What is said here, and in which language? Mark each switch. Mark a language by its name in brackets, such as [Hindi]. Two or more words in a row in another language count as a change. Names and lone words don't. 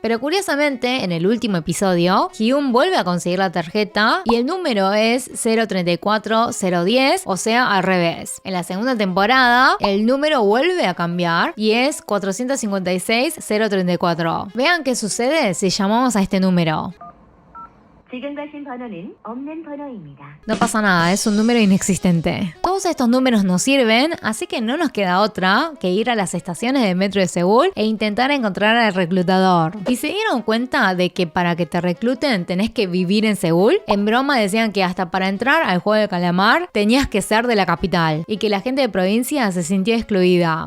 [Spanish] Pero curiosamente, en el último episodio, Ki-eun vuelve a conseguir la tarjeta y el número es 034-010, o sea, al revés. En la segunda temporada, el número vuelve a cambiar y es 456-034. Vean qué sucede si llamamos a este número. [Korean] 지금 가신 번호는 없는 번호입니다. [Spanish] No pasa nada, es un número inexistente. Todos estos números nos sirven, así que no nos queda otra que ir a las estaciones de metro de Seúl e intentar encontrar al reclutador. ¿Y se dieron cuenta de que para que te recluten tenés que vivir en Seúl? En broma decían que hasta para entrar al juego de calamar tenías que ser de la capital y que la gente de provincia se sentía excluida.